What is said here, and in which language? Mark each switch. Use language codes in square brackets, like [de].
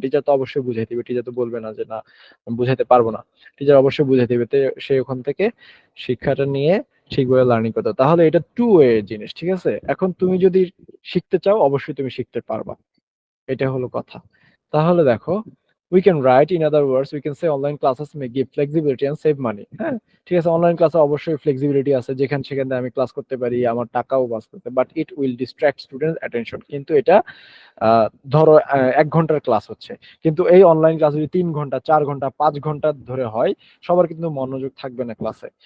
[bn] Teacher তো অবশ্যই বুঝাই দিবে, টিচার তো বলবে না যে না আমি বুঝাইতে পারবো না, টিচার অবশ্যই বুঝাই দিবে। তো সে ওখান থেকে শিক্ষাটা নিয়ে ঠিকভাবে লার্নিং করতে। তাহলে এটা টু ওয়ে জিনিস। ঠিক আছে, এখন তুমি যদি শিখতে চাও অবশ্যই তুমি শিখতে পারবা, এটা হলো কথা। তাহলে দেখো, [en] We can write, in other words, we can say online classes may give flexibility and save money. [bn] হ্যাঁ, ঠিক আছে, অনলাইন ক্লাসে অবশ্যই ফ্লেক্সিবিলিটি আছে, যেখানে সেখানে আমি ক্লাস করতে পারি, আমার টাকাও বাঁচতে, [en] But it will distract student attention. [bn] কিন্তু এটা ধরো 1 ঘন্টার ক্লাস হচ্ছে, কিন্তু এই অনলাইন ক্লাস যদি 3 ঘন্টা 4 ঘন্টা 5 ঘন্টা ধরে হয়, সবার কিন্তু মনোযোগ থাকবে না ক্লাসে।